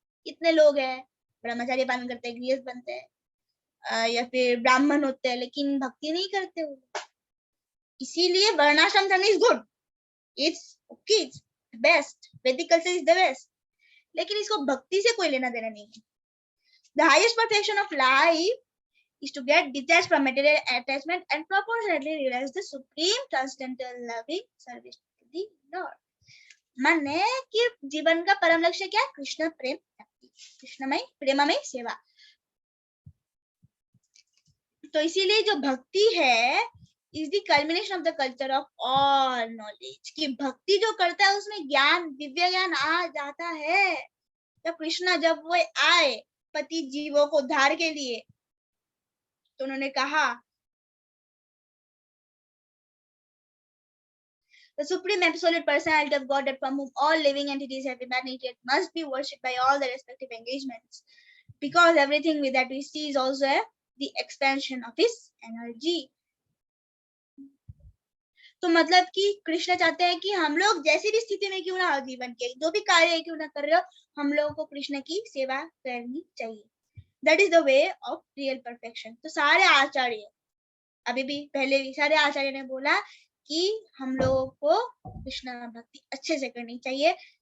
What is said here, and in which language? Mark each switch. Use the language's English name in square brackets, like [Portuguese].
[Hindi] इतने लोग हैं ब्रह्मचार्य पालन करते हैं, गृहस्थ बनते हैं या फिर ब्राह्मण होते हैं लेकिन भक्ति नहीं करते वो। इसीलिए वर्णाश्रम धर्म [English] is good, it's okay, it's best, Vedic culture is the best, [Hindi] लेकिन इसको भक्ति से कोई लेना देना नहीं है। [English] The highest perfection of life is to get detached from material attachment and proportionately realize the supreme transcendental loving service to the Lord. [Hindi] माने कि जीवन का परम लक्ष्य क्या है, कृष्ण प्रेम, कृष्णमय प्रेममय सेवा। तो इसीलिए जो भक्ति है [English] is the culmination of the culture of all knowledge, [Hindi] कि भक्ति जो करता है उसमें ज्ञान, दिव्य ज्ञान आ जाता है। जब कृष्णा जब वो आए पति जीवों को उद्धार के लिए तो उन्होंने कहा [English] the supreme absolute personality of God from whom all living entities have emanated must be worshipped by all the respective engagements because everything with that we see is also the expansion of his energy. [Hindi] तो मतलब कि कृष्ण चाहते हैं कि हम लोग जैसी भी स्थिति में क्यों ना हो जीवन के, जो भी कार्य क्यों ना कर रहे हो, हम लोगों को कृष्ण की सेवा करनी चाहिए। [English] That is the way of real perfection. [Hindi] तो सारे आचार्य, अभी भी पहले भी सारे आचार्य ने बोला कि हम लोगों को कृष्ण भक्ति अच्छे से करनी चाहिए।